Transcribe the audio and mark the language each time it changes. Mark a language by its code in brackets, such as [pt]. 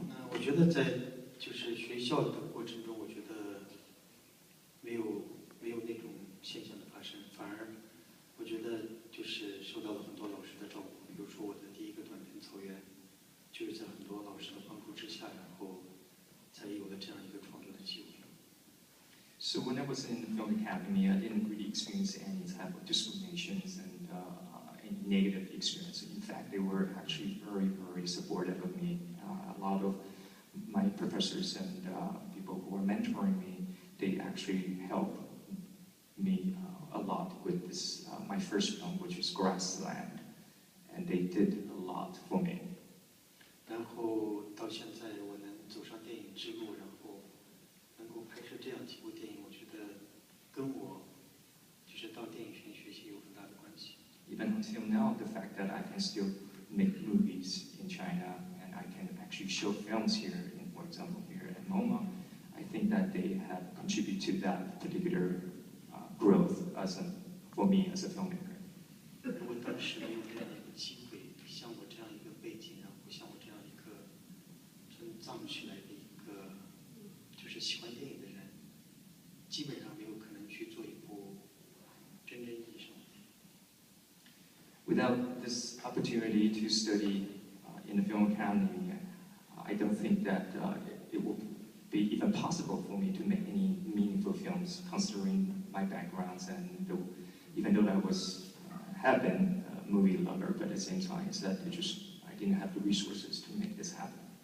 [zh] 我觉得在就是学校的过程中，我觉得没有那种现象的发生，反而我觉得就是受到了很多老师的照顾。比如说我的第一个短篇草原，就是在很多老师的帮助之下，然后才有了这样一个创作的机会。 [en] So when I was in the film academy, I didn't really experience any type of discriminations and any negative experience. In fact, they were actually very, very supportive of me. A lot of my professors and people who were mentoring me, they actually helped me a lot with this, my first film, which is Grassland, and they did a lot for me. [zh] 然后到现在我能走上电影之路，然后能够拍摄这样几部电影，我觉得跟我就是到电影学院学习有很大的关系。 [en] Even until now, the fact that I can still make movies in China and I can actually show films here, for example, here at MoMA, I think that they have contributed to that particular growth for me as a filmmaker. [zh] 如果当时没有这样一个机会，像我这样一个背景，然后像我这样一个从藏区来的一个就是喜欢电影的人，基本上没有可能去做一部真正意义上的电影。 [en] Without this opportunity to study in the film academy, I don't think that it will be even possible for me to make any meaningful films, considering my backgrounds and even though I have been a movie lover, but at the same time, it's that I didn't have the resources to make this happen.